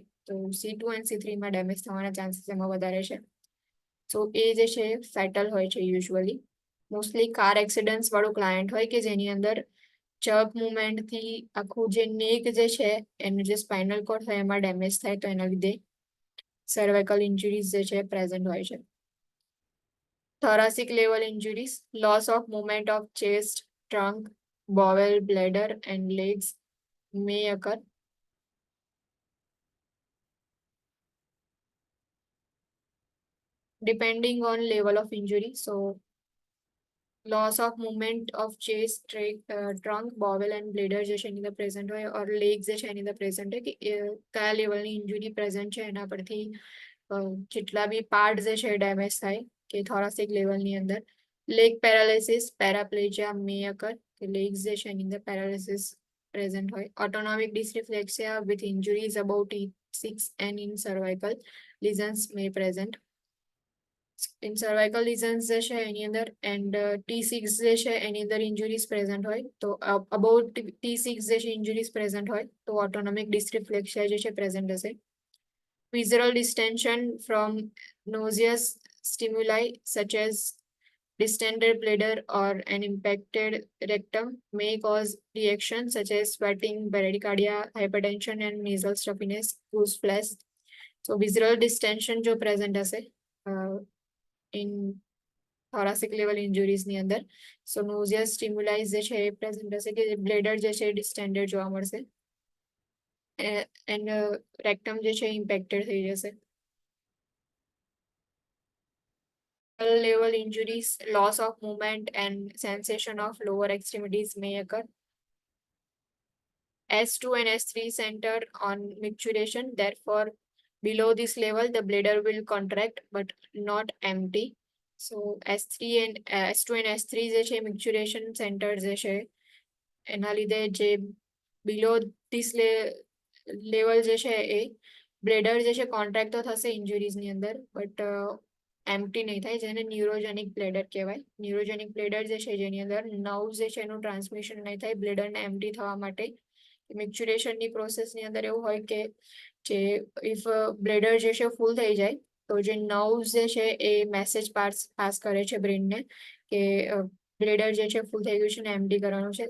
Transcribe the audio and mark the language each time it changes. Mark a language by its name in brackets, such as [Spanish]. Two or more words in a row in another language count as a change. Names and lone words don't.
[Gujarati] તો C2 એન્ડ C3 માં ડેમેજ થવાના ચાન્સીસ એમાં વધારે છે. સો એ જે છે ફેટલ હોય છે યુઝ્યુઅલી. [English] mostly car accidents [Gujarati] વાળું ક્લાયન્ટ હોય કે જેની અંદર જબ મુવમેન્ટ થી આખું જે નેક જે છે એનું જે [English] spinal cord [Gujarati] હોય એમાં ડેમેજ થાય તો એના લીધે [English] cervical injuries [Gujarati] જે છે પ્રેઝન્ટ હોય છે. [English] Thoracic level injuries, loss of movement of chest, trunk, bowel, bladder, and legs may occur. Depending on level of injury. So, loss of movement of chest, trunk, bowel, and bladder [Gujarati] જે છે એની અંદર present હોય [English] or legs [Gujarati] જે છે એની અંદર present હોય કે કયા લેવલની ઇન્જુરી present છે એના પરથી જેટલા બી પાર્ટ જે છે ડેમેજ થાય કે થોરાસિક લેવલની અંદર. [English] leg paralysis, paraplegia may occur [Gujarati] કે legs જે છે એની અંદર પેરાલિસિસ present હોય. [English] Autonomic dysreflexia with injuries about T6 and in cervical lesions may present. In cervical lesions [Gujarati] જે છે એની અંદર and T6 જે છે એની અંદર [English] injuries present [Gujarati] હોય તો [English] about T6 [Gujarati] જે છે [English] injuries present [Gujarati] હોય તો [English] autonomic dysreflexia [Gujarati] જે છે present હશે. [English] Visceral distension from nauseous stimuli such as distended bladder or an impacted rectum may cause reactions such as sweating, bradycardia, hypertension, and nasal stuffiness, goose flesh. So visceral distension जो present હશે in thoracic level injuries [Gujarati] ની અંદર. [English] So nauseous stimuli [Gujarati] જે છે એ present હશે કે bladder જે છે distended જોવા મળશે [English] and rectum [Gujarati] જે છે impacted થઈ જશે. [English] Level injuries, loss of movement and sensation of lower extremities may occur. S2 and S3 center on micturition, therefore below this level the bladder will contract but not empty. So S2 and S3 [Gujarati] જે છે [English] micturition center [Gujarati] જે છે એના લીધે જે [English] below this level [Gujarati] જે છે એ bladder જે છે contract તો થશે injuries ની અંદર [English] but empty [Gujarati] નહીં થાય જેને [English] neurogenic bladder [Gujarati] કહેવાય. [English] neurogenic bladder [Gujarati] જે છે જેની અંદર નર્વ જે છે એનું ટ્રાન્સમિશન નહીં થાય બ્લેડરને એમ્પ્ટી થવા માટે. મિક્ચ્યુરેશનની પ્રોસેસની અંદર એવું હોય કે જે [English] if bladder [Gujarati] જે છે ફૂલ થઈ જાય તો જે નર્વ્સ જે છે એ [English] message pass [Gujarati] કરે છે બ્રેનને કે બ્લેડર જે છે ફૂલ થઈ ગયું છે ને એમ્પ્ટી કરવાનું છે.